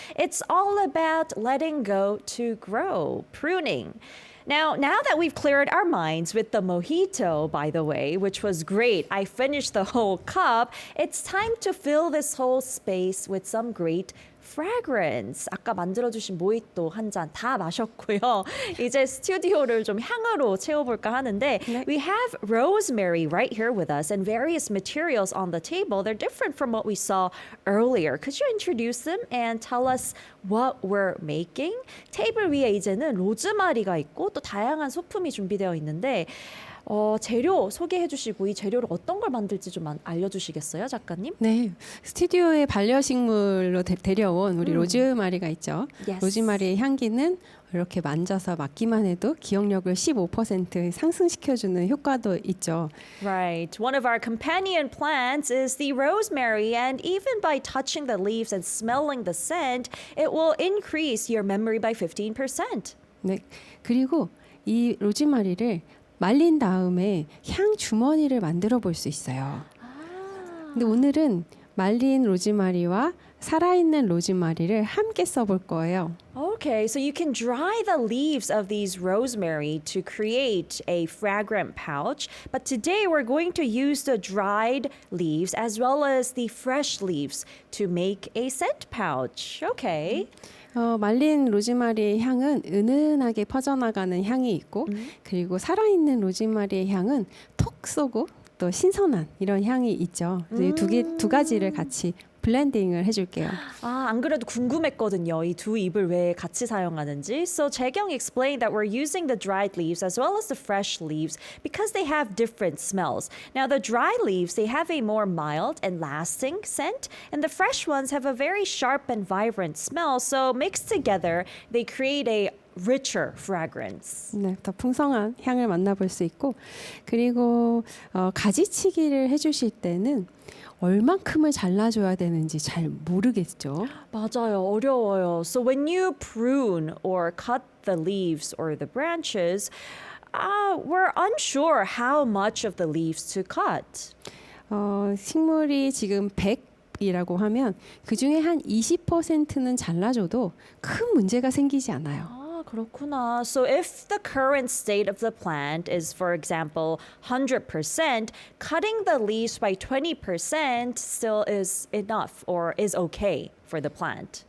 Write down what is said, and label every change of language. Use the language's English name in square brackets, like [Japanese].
[English] It's all about letting go to grow, pruning. Now that we've cleared our minds with the mojito, by the way, which was great, I finished the whole cup, it's time to fill this whole space with some great fragrance. [Korean] 아까 만들어주신 모히또 한 잔 다 마셨고요. 이제 스튜디오를 좀 향으로 채워볼까 하는데 네. [English] We have rosemary right here with us and various materials on the table. They're different from what we saw earlier. Could you introduce them and tell us what we're making? [Korean] 테이블 위에 이제는 로즈마리가 있고 또 다양한 소품이 준비되어 있는데 재료 소개해 주시고 이 재료를 어떤 걸 만들지 좀 알려주시겠어요, 작가님? 네, 스튜디오에 반려식물로 데려온 우리 로즈마리가 있죠. [English] Yes. [Korean] 로즈마리의 향기는 이렇게 만져서 맡기만 해도 기억력을 15% 상승시켜주는 효과도 있죠. [English] Right. One of our companion plants is the rosemary, and even by touching the leaves and smelling the scent, it will increase your memory by 15%. [Korean] 네, 그리고 이 로즈마리를 말린 다음에 향 주머니를 만들어 볼 수 있어요. 근데 오늘은 말린 로즈마리와 살아있는 로즈마리를 함께 써볼 거예요. [English] Okay, so you can dry the leaves of these rosemary to create a fragrant pouch, but today we're going to use the dried leaves as well as the fresh leaves to make a scent pouch. Okay. [Korean] 말린 로즈마리의 향은 은은하게 퍼져나가는 향이 있고 그리고 살아있는 로즈마리의 향은 톡 쏘고 또 신선한 이런 향이 있죠. 두 가지를 같이 블렌딩을 해줄게요. 안 그래도 궁금했거든요. 이 두 잎을 왜 같이 사용하는지. [English] So Jaekyung explained that we're using the dried leaves as well as the fresh leaves because they have different smells. Now the dry leaves, they have a more mild and lasting scent, and the fresh ones have a very sharp and vibrant smell. So mixed together, they create a richer fragrance. [Korean] 네, 더 풍성한 향을 만나볼 수 있고 그리고 가지치기를 해주실 때는 얼만큼을 잘라줘야 되는지 잘 모르겠죠. 맞아요. 어려워요. [English] So when you prune or cut the leaves or the branches, we're unsure how much of the leaves to cut. [Korean] 식물이 지금 100이라고 하면 그 중에 한 20%는 잘라줘도 큰 문제가 생기지 않아요. 그렇구나. [English] So if the current state of the plant is, for example, 100%, cutting the leaves by 20% still is enough or is okay for the plant.